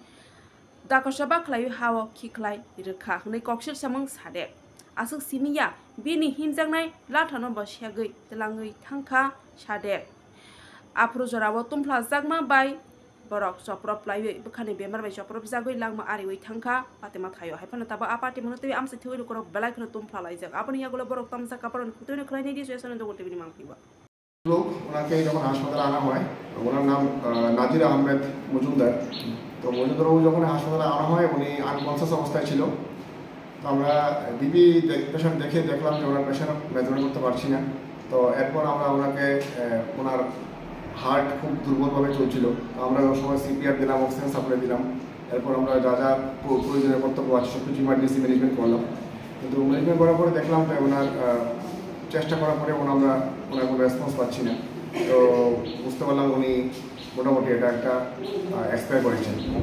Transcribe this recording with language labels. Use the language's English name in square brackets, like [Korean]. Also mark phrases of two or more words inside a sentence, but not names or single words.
[Kok Borok] दाकसबा खलाय हाव खिख्लाय रोखा हनै कक्सिल सामं सादेक आसुक सिमिया बिनि हिनजांनाय लाथानो बसियागै तलाङै थांखा सादेक आफ्रो जराव तुमफ्ला जागमा बाय बरक चप्रप लायै बखानि बेमार बाय चप्रप जागै लांमा आरिवै थांखा पातेमा थायो हायफाना ताबा आपाटे मनो तै आमसे थैनो करक बेलायखनो तुमफ्ला लायजा आपनि यागलो बरक तामसा कापरन खुतैनो खलायनि दिस एसन दो टिभिनि मांखिबा [Bangla] লোক ওনাকে যখন হাসপাতালে আনা হয় ওনার নাম নাজির আহমেদ মজুমদার তো মজুমদারবাবু যখন হাসপাতালে আনা হয় উনি আনকনসিয়াস অবস্থায় ছিল তো আমরা বিবি পেশেন্ট দেখে দেখলাম যে ওনার পেশেন্ট মেজার করতে পারছি না তো এরপর আমরা ওনাকে ওনার হার্ট খুব দুর্বলভাবে চলছিল তো আমরা ওই সময় সিপিআর দিলাম [English] oxygen supply [Bangla] দিলাম এরপর আমরা যা যা প্রয়োজনীয় কর্তব্য আছে সব কিছু [English] emergency management [Bangla] করলাম কিন্তু ম্যানেজমেন্ট করার পরে দেখলাম যে ওনার চেষ্টা করার পরে ওনার কোনো রেসপন্স পাচ্ছি না তো বুঝতে পারলাম উনি মোটামুটি এটা একটা এক্সপায়ার করেছেন